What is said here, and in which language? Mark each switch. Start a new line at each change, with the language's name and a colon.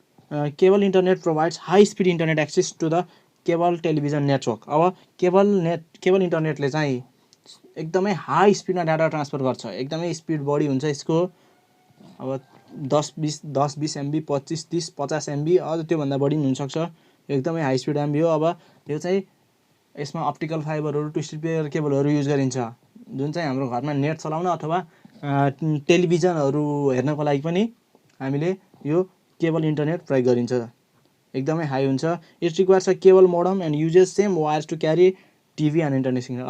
English: Cable internet provides high speed internet access to the cable television network.
Nepali: अब cable इन्टरनेटले चाहिँ एकदमै high स्पिडमा data transfer गर्छ, एकदमै स्पिड बढी हुन्छ यसको। अब 10 20 MB 25 30 50 MB अझ त्योभन्दा बढी पनि हुनसक्छ, एकदमै हाई स्पिड MB हो। अब यो चाहिँ यसमा अप्टिकल फाइबरहरू ट्विस्टेड पेयर केबलहरू युज गरिन्छ, जुन चाहिँ हाम्रो घरमा नेट चलाउन अथवा टेलिभिजनहरू हेर्नको लागि पनि हामीले यो केबल इन्टरनेट प्रयोग गरिन्छ, एकदमै हाई हुन्छ।
English: It requires a cable modem and uses same wires to carry TV and internet signal.